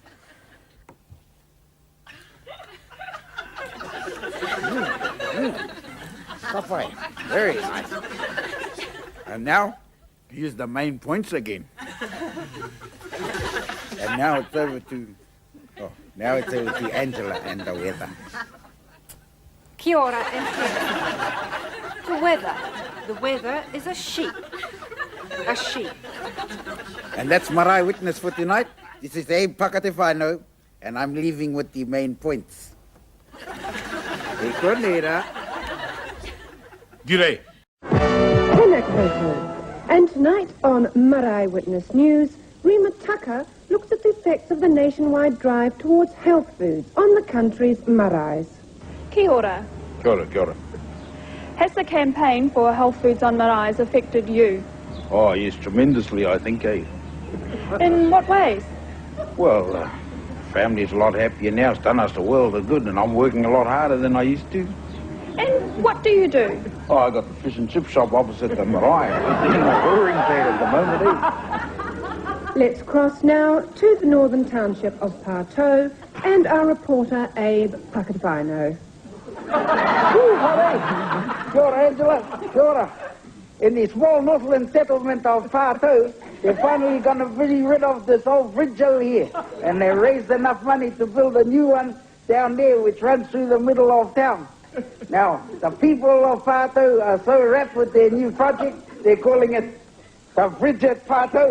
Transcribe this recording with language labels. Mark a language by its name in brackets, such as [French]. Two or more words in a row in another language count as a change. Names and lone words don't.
[English] Popeye, very nice. And now, use the main points again. And now it's over to Angela and the weather. [Māori] Kia ora [English] and the weather. The weather is a sheep. A sheep. And that's Marae Witness for tonight. This is Abe Pakatefano, and I'm leaving with the main points. G'day. And tonight on Marae Witness News, Rima Tucker looks at the effects of the nationwide drive towards health foods on the country's maraes. [Māori] Kia ora. Kia ora, kia ora. [English] Has the campaign for health foods on maraes affected you? Oh, yes, tremendously, I think, eh? In what ways? Well, family's a lot happier now. It's done us a world of good, and I'm working a lot harder than I used to. And what do you do? Oh, I got the fish and chip shop opposite the Marae. In the roaring fair at the moment, eh? Let's cross now to the northern township of Parto and our reporter Abe Pakatefano. [Māori] Kia ora, Angela. Kia ora. [English] In the small Northland settlement of Parto, they're finally going to be rid of this old bridge over here. And they raised enough money to build a new one down there which runs through the middle of town. Now, the people of Parto are so wrapped with their new project, they're calling it the Bridge at Parto.